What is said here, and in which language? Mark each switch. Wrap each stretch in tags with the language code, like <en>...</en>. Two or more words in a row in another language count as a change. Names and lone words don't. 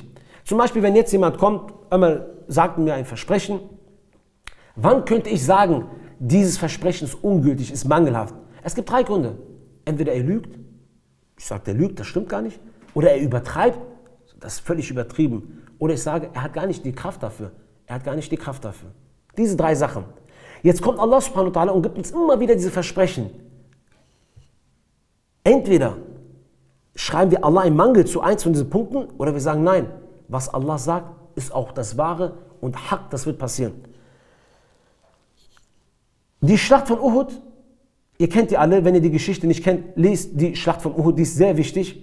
<de>Zum Beispiel, wenn jetzt jemand kommt, einmal sagt mir ein Versprechen, wann könnte ich sagen, dieses Versprechen ist ungültig, ist mangelhaft? Es gibt 3 Gründe. Entweder er lügt, ich sage, der lügt, das stimmt gar nicht. Oder er übertreibt, das ist völlig übertrieben. Oder ich sage, er hat gar nicht die Kraft dafür. Er hat gar nicht die Kraft dafür. Diese 3 Sachen. Jetzt kommt Allah</de> <ar>سبحانه وتعالى</ar> <de>und gibt uns immer wieder diese Versprechen. Entweder schreiben wir Allah einen Mangel zu eins von diesen Punkten, oder wir sagen, nein, was Allah sagt, ist auch das Wahre und Haq, das wird passieren. Die Schlacht von Uhud, ihr kennt die alle, wenn ihr die Geschichte nicht kennt, lest die Schlacht von Uhud, die ist sehr wichtig.</de>